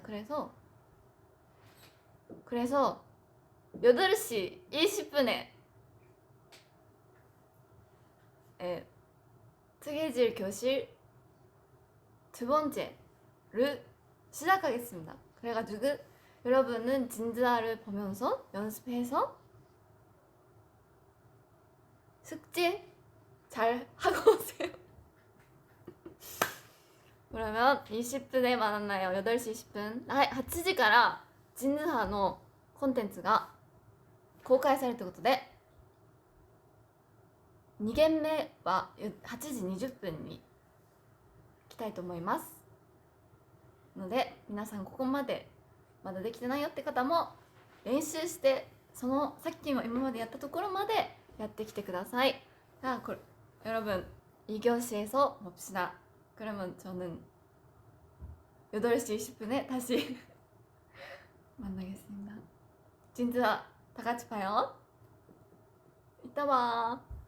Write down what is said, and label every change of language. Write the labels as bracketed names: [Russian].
[Korean] 그래서 8시 20분에 특이질 교실 두 번째를 시작하겠습니다. 그래가지고 여러분은 진즈화를 보면서 연습해서 숙제 잘 하고 오세요. 그러면 20분에 만나요. 8시 20분 [Japanese] 8時から진즈화のコンテンツが公開されるということで2限目は8時20分に来たいと思いますので、皆さんここまでまだできてないよって方も練習してそのさっきも今までやったところまでやってきてください. [Korean] 자, 여러분 2교시에서 봅시다. 그러면 저는 8시 20분에 다시 만나겠습니다. 진짜 다 같이 봐요. 이따 봐.